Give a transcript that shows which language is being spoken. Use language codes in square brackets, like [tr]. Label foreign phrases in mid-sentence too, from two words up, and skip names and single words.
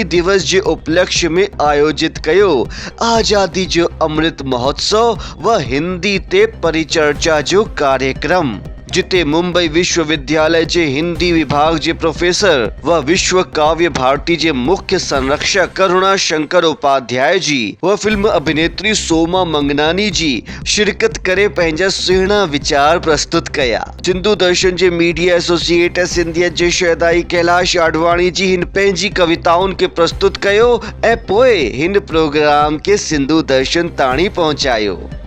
[sd] दिवस जे उपलक्ष्य में आयोजित कयो आजादी जो अमृत महोत्सव व हिंदी ते परिचर्चा जो कार्यक्रम, जिते मुंबई विश्वविद्यालय जे हिंदी विभाग जे प्रोफेसर व विश्व काव्य भारती जे मुख्य संरक्षक करुणा शंकर उपाध्याय जी व फिल्म अभिनेत्री सोमा मंगनानी जी शिरकत करे पंहिंजा सुहिणा विचार प्रस्तुत कया। सिंधु दर्शन जे मीडिया एसोसिएट सिंधियत जे शहदाई कैलाश आडवाणी जी हिन पंहिंजी कविताउनि के प्रस्तुत कयो ऐं पोइ हिन प्रोग्राम के सिंधु दर्शन ताणी पहुंचायो।